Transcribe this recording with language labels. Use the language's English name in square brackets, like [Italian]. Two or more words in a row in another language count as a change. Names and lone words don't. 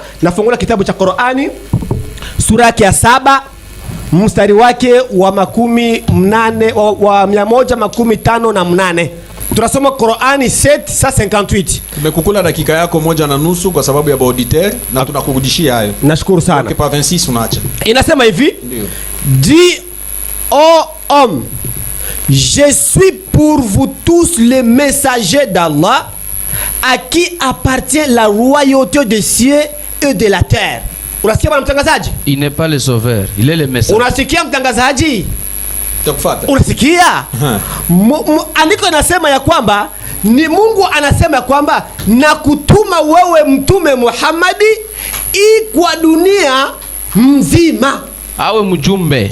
[Swahili] Nafungua kitabu cha Qur'ani sura yake ya 7 mstari wake wa 158. Tunasoma Qur'ani 7:58. Tumekukula dakika yako 1.5 kwa sababu ya auditeur na tunakurudishia hayo. Nashukuru sana. Kwa 26 unaacha. Inasema hivi? Ndio. [French] Dis ô homme, je suis pour vous tous les messagers d'Allah. à qui appartient la royauté des cieux et de la terre. [Swahili] Unasikia bwana mtangazaji? [French] Il n'est pas le sauveur, il est le messager. [Swahili] Unasikia mtangazaji? Takufuata. Unasikia? Andiko inasema ya kwamba ni Mungu anasema ya kwamba na kutuma wewe mtume Muhammadi kwa dunia mzima. Awe mjumbe.